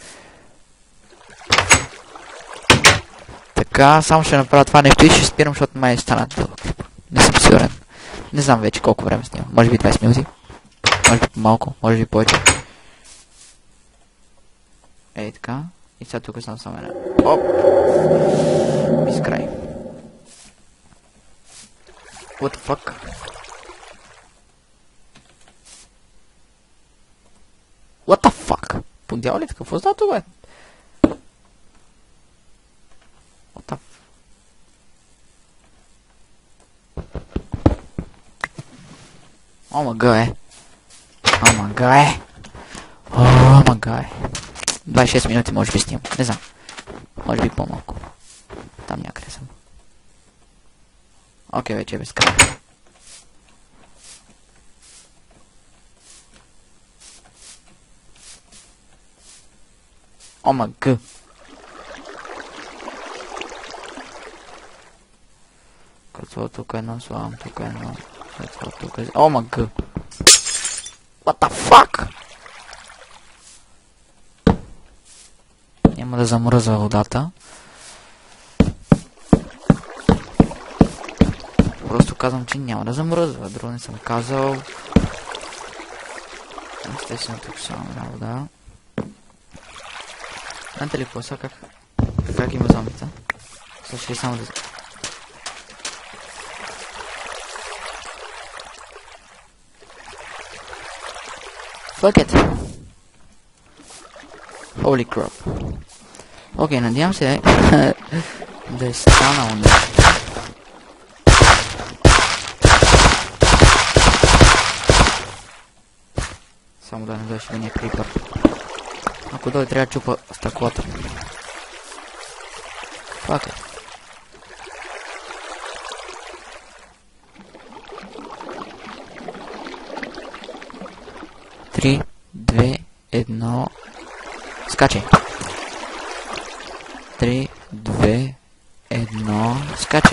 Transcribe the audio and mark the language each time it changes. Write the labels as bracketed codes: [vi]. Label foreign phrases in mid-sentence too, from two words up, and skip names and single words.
[bg] Така, само ще направя това нещо и ще спирам, защото май стана дълъг. Не съм сигурен. Не знам вече колко време снимам. Може би 20 минути. Може би малко, може би повече. Ей така. И сега тук съм само една. Оп! Изкрай. [en] What the fuck? What the fuck? [bg] Подява ли какво става това, бе? [en] What the... [bg] О, мага е. 26 минути може би снимам. Не знам. Може би по-малко. Там някъде съм. Окей, вече е безкрай. О, мага. Какво тук едно слагам, тук едно. Какво тук е... О, мага. [en] What the fuck? [bg] Няма да замръзва водата. Просто казвам, че няма да замръзва. Друго не съм казал. Естествено тук само една вода. Знаете ли какво са? Как има зомбита? Слушай само да... [en] Fuck it. Holy crap. [bg] Окей, надявам се да е станало нещо. Само да не дойде да ни е крипър. Ако дойде, трябва да чупа стъклото. [en] Fuck it. [bg] Три, 2, 1... Скачай. 3, 2, 1... Скачай.